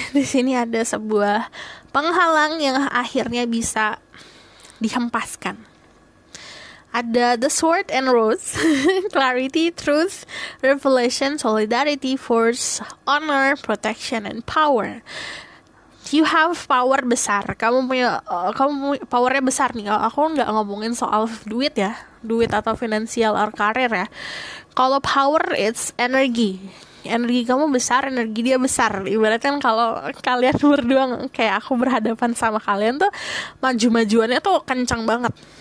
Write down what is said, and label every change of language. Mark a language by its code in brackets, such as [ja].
[id] Di sini ada sebuah penghalang yang akhirnya bisa dihempaskan. Ada [en] the sword and rose, clarity, truth, revelation, solidarity, force, honor, protection, and power. You have power [id] besar. Kamu punya powernya besar nih. Aku nggak ngomongin soal duit ya, duit atau finansial or karir ya. Kalau power, it's energi. Energi kamu besar, energi dia besar. Ibaratnya kalau kalian berdua kayak aku berhadapan sama kalian tuh, maju-majuannya tuh kencang banget.